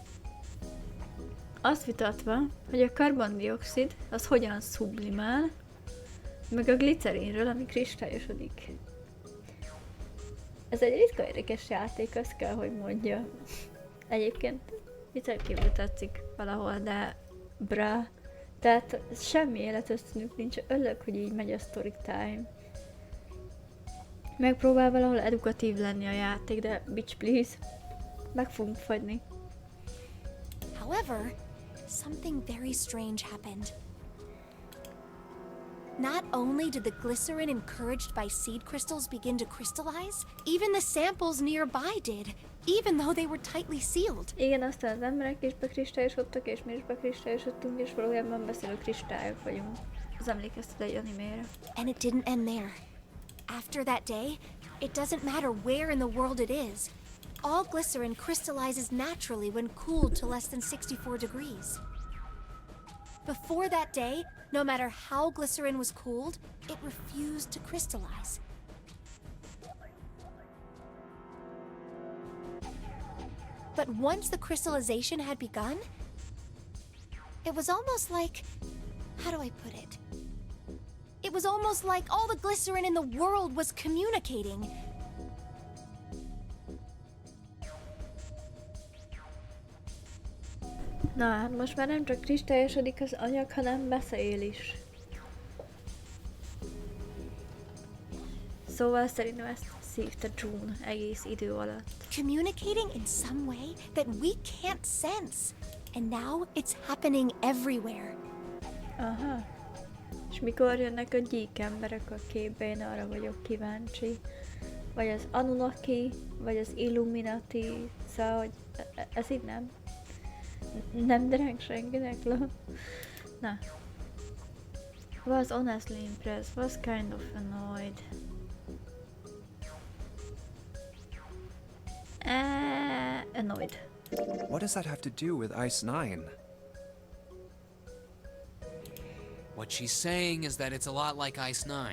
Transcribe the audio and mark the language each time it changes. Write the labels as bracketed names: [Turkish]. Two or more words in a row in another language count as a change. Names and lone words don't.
[Hungarian] Azt vitatva, hogy a karbondioxid az hogyan sublimál, meg a glicerinről, ami kristályosodik. Ez egy ritka érdekes játék, azt kell, hogy mondja. Egyébként viccen kívül tetszik valahol, de bra. Tehát semmi életösztönük nincs, örülök, hogy így megy a [English] story time. [Hungarian] Megpróbál valahol edukatív lenni a játék, de [English] bitch please, [Hungarian] meg fogunk fagyni. [English] However, something very strange happened. Not only did the glycerin encouraged by seed crystals begin to crystallize, even the samples nearby did, even though they were tightly sealed. [Hungarian] Igen, aztán az emberek is bekristályosodtak, és mi is bekristályosodtunk, és valójában beszélő kristályok vagyunk. Az emlékeztet egy animére. [English] And it didn't end there. After that day, it doesn't matter where in the world it is. All glycerin crystallizes naturally when cooled to less than 64 degrees. Before that day, no matter how glycerin was cooled, it refused to crystallize. But once the crystallization had begun, it was almost like, how do I put it? It was almost like all the glycerin in the world was communicating. [Hungarian] Na hát most már nem csak kristályosodik az anyag, hanem beszél is. Szóval szerintem ezt szívta June egész idő alatt. [English] Communicating in some way that we can't sense. And now it's happening everywhere. Aha. [Hungarian] És mikor jönnek a gyík emberek a képbe, én arra vagyok kíváncsi. Vagy az Anunnaki, vagy az Illuminati, szóval, hogy ez így nem. Nem dereng senkinek le. Na. [English] Was honestly impressed, was kind of annoyed. Annoyed. What does that have to do with Ice 9? What she's saying is that it's a lot like Ice 9.